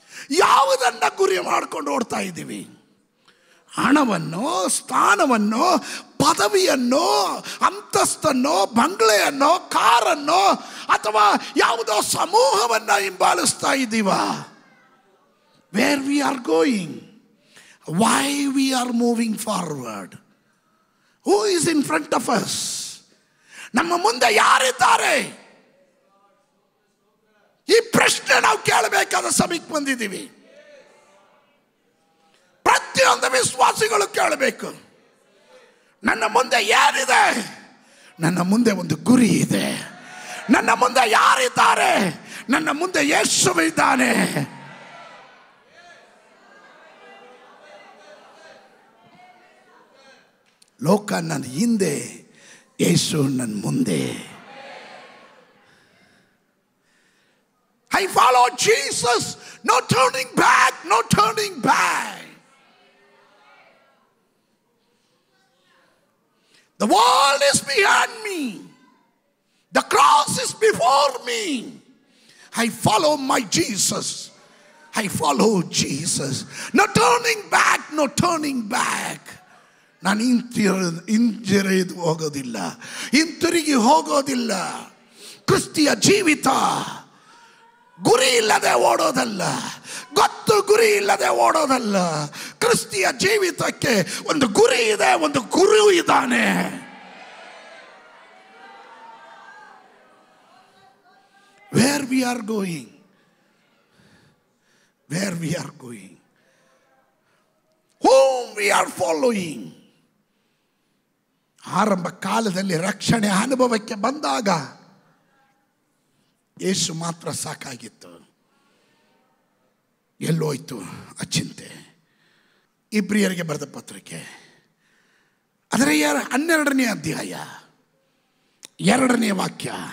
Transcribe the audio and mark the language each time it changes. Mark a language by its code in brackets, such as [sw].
[kn] ಯಾವುದನ್ನ ಗುರಿ ಮಾಡ್ಕೊಂಡು ಓಡ್ತಾ ಇದ್ದೀವಿ? ಹಣವನ್ನು, ಸ್ಥಾನವನ್ನು, ಪದವಿಯನ್ನು, ಅಂತಸ್ತನ್ನು, ಬಂಗ್ಲೆಯನ್ನು, ಕಾರನ್ನು, ಅಥವಾ ಯಾವುದೋ ಸಮೂಹವನ್ನ ಹಿಂಬಾಲಿಸ್ತಾ ಇದ್ದೀವ? [en] Where we are going, why we are moving forward, who is in front of us? [kn] ನಮ್ಮ ಮುಂದೆ ಯಾರಿದ್ದಾರೆ? ಈ ಪ್ರಶ್ನೆ ನಾವು ಕೇಳಬೇಕಾದ ಸಮಯಕ್ಕೆ ಬಂದಿದ್ದೀವಿ. ಪ್ರತಿಯೊಂದು ವಿಶ್ವಾಸಿಗಳು ಕೇಳಬೇಕು, ನನ್ನ ಮುಂದೆ ಯಾರಿದೆ? ನನ್ನ ಮುಂದೆ ಒಂದು ಗುರಿ ಇದೆ. ನನ್ನ ಮುಂದೆ ಯಾರಿದ್ದಾರೆ? ನನ್ನ ಮುಂದೆ ಯೇಸು ಇದ್ದಾನೆ. ಲೋಕ ನನ್ನ ಹಿಂದೆ, ಯೇಸು ನನ್ನ ಮುಂದೆ. [en] I follow Jesus, no turning back, no turning back. The world is behind me. The cross is before me. I follow my Jesus. I follow Jesus. No turning back, no turning back. [kn] ನಾನು ಹಿಂಜರಿದು ಹೋಗೋದಿಲ್ಲ, ಹಿಂತಿರುಗಿ ಹೋಗೋದಿಲ್ಲ. ಕ್ರಿಸ್ತಿಯ ಜೀವಿತ ಗುರಿ ಇಲ್ಲದೆ ಓಡೋದಲ್ಲ, ಗೊತ್ತು ಗುರಿ ಇಲ್ಲದೆ ಓಡೋದಲ್ಲ. ಕ್ರಿಸ್ತಿಯ ಜೀವಿತಕ್ಕೆ ಒಂದು ಗುರಿ ಇದೆ, ಒಂದು ಗುರು ಇದ್ದಾನೆ. [en] Where we are going, where we are going, whom we are following. [kn] ಆರಂಭ ಕಾಲದಲ್ಲಿ ರಕ್ಷಣೆ ಅನುಭವಕ್ಕೆ ಬಂದಾಗ ಯೇಸು ಮಾತ್ರ ಸಾಕಾಗಿತ್ತು. ಎಲ್ಲೋಯ್ತು ಆ ಚಿಂತೆ? ಇಬ್ರಿಯರಿಗೆ ಬರೆದ ಪತ್ರಿಕೆ ಅದರ 12ನೇ ಅಧ್ಯಾಯ 2ನೇ ವಾಕ್ಯ.